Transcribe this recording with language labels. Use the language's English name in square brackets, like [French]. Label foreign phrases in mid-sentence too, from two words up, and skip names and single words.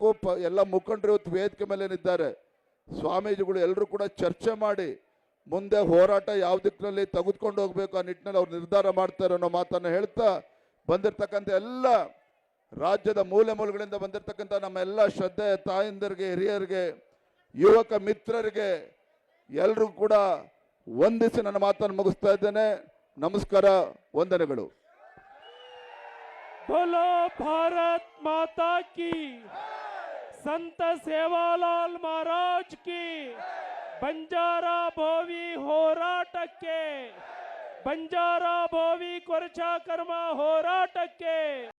[Kannada] ಎಲ್ಲ ಮುಖಂಡರು ಇವತ್ತು ವೇದಿಕೆ ಮೇಲೆ ಇದ್ದಾರೆ. ಸ್ವಾಮೀಜಿಗಳು ಎಲ್ಲರೂ ಕೂಡ ಚರ್ಚೆ ಮಾಡಿ ಮುಂದೆ ಹೋರಾಟ ಯಾವ ದಿಕ್ಕಿನಲ್ಲಿ ತೆಗೆದುಕೊಂಡು ಹೋಗ್ಬೇಕು ಆ ನಿಟ್ಟಿನಲ್ಲಿ ಅವ್ರು ನಿರ್ಧಾರ ಮಾಡ್ತಾರೆ ಅನ್ನೋ ಮಾತನ್ನು ಹೇಳ್ತಾ, ಬಂದಿರತಕ್ಕಂಥ ಎಲ್ಲ ರಾಜ್ಯದ ಮೂಲೆಗಳಿಂದ ಬಂದಿರತಕ್ಕಂಥ ನಮ್ಮ ಎಲ್ಲ ಶ್ರದ್ಧೆ ತಾಯಂದಿರಿಗೆ, ಹಿರಿಯರಿಗೆ, ಯುವಕ ಮಿತ್ರರಿಗೆ ಎಲ್ಲರೂ ಕೂಡ ವಂದಿಸಿ ನನ್ನ ಮಾತನ್ನು ಮುಗಿಸ್ತಾ ಇದ್ದೇನೆ. ನಮಸ್ಕಾರ, ವಂದನೆಗಳು. [Hindi] बोलो भारत माता की, संत सेवालाल महाराज की, [Kannada] ಬಂಜಾರ ಬೋವಿ ಹೋರಾಟಕ್ಕೆ, ಬಂಜಾರ ಬೋವಿ ಕೊರಚ ಕರ್ಮ ಹೋರಾಟಕ್ಕೆ.